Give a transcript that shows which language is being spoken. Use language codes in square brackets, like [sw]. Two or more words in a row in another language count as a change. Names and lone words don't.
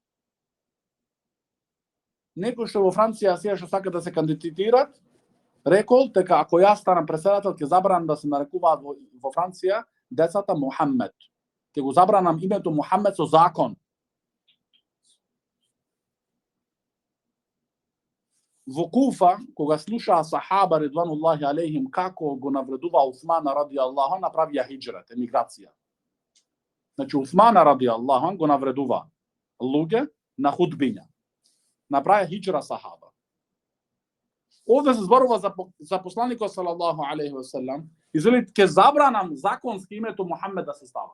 [mk] Некој што во Франција сега што сака да се кандидатират, рекол дека ако јас станам председател, ќе забранам да се нарекуваат во Франција децата Мухамед. Ќе го забранам името Мухамед со закон. Во Куфа, кога слушаа сахаба [ar] رضوان الله عليهم [mk] како го навредува Усман радијаллаху, направија хиџрат, емиграција. Значи, Усман радијаллаху го навредува луѓе на худбиња. Направија хиџра сахаба. Овде се зборува за посланикот [ar] صلى الله عليه وسلم, [mk] изели ќе забранам законски името Мухамед да се става.